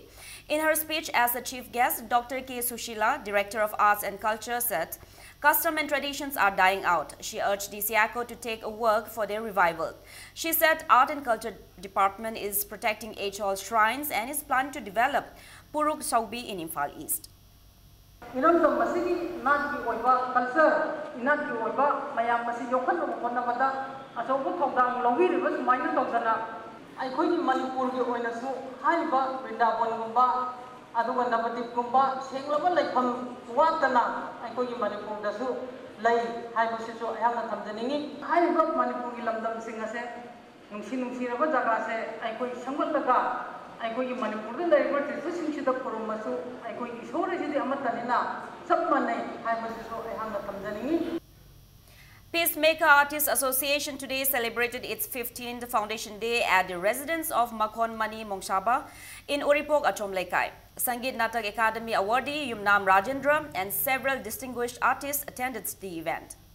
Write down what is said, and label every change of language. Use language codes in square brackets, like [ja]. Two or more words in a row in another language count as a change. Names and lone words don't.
[en] In her speech as the chief guest, Dr. K. Sushila, Director of Arts and Culture, said, custom and traditions are dying out. She urged the SIACO to take a work for their revival. She said Art and Culture Department is protecting age-old shrines and is planning to develop Puruk Saubi in Imphal East. [mni] Inamdam masigi nat ki oiba culture inat ki oiba mayam masi yokhan no konna bada asobu thogdang lowi ribas maina togdana aikoi ni Manipur ki oina su haiba Vrindavan gumba aduga Navadip gumba senglaba laifam watana aikoi ni Manipur da su lai haiba se so ayamna thamjaningi haiba Manipur ki lamdam sing ase nungsi raba jaga se aikoi sangal laga aikoi Manipur da laiba tisu singchida kurumasu aikoi isore jidi amatanina sabmane haiba se so ayamna thamjaningi. [en] Peacemaker Artists Association today celebrated its 15th Foundation Day at the residence of Makhon Mani Mongshaba in Uripok, Achom Laikai. Sangeet Natak Academy awardee Yumnam Rajendra and several distinguished artists attended the event.